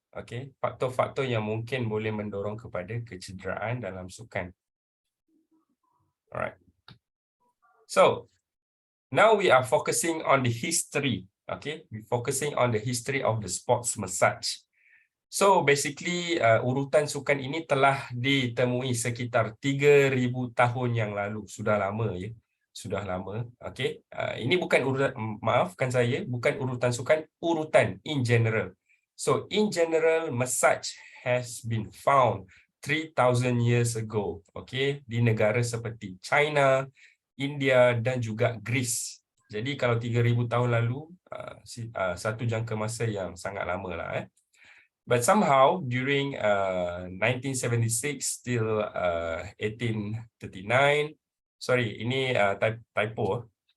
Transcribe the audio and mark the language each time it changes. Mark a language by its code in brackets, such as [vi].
[ms] Okay, faktor-faktor yang mungkin boleh mendorong kepada kecederaan dalam sukan. [en] Alright. So now we are focusing on the history. Okay, we're focusing on the history of the sports massage. So basically [ms] urutan sukan ini telah ditemui sekitar 3,000 tahun yang lalu. Sudah lama ya. Sudah lama. Okey. Ini bukan urutan, maafkan saya, bukan urutan sukan, urutan [en] in general. So in general massage has been found 3,000 years ago. [ms] Okey, di negara seperti China, India dan juga Greece. Jadi kalau 3,000 tahun lalu satu jangka masa yang sangat lama lah [en] But somehow during 1976 till 1839, sorry, [ms] ini typo.